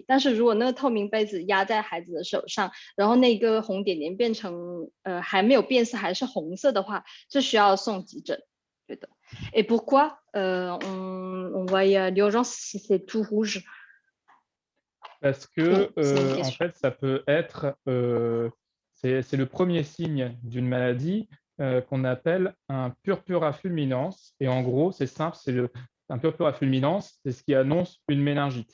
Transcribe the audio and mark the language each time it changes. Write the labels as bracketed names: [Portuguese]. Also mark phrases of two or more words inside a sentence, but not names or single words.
[Chinese] 但是如果那个透明杯子压在孩子的手上，然后那个红点点变成还没有变色，还是红色的话，这需要送急诊。对的。 [French] Et pourquoi on va à l'urgence si c'est tout rouge? Parce que, en fait, ça peut être, c'est le premier signe d'une maladie qu'on appelle un purpura fulminans. Et en gros, c'est simple, un purpura fulminans, c'est ce qui annonce une méningite.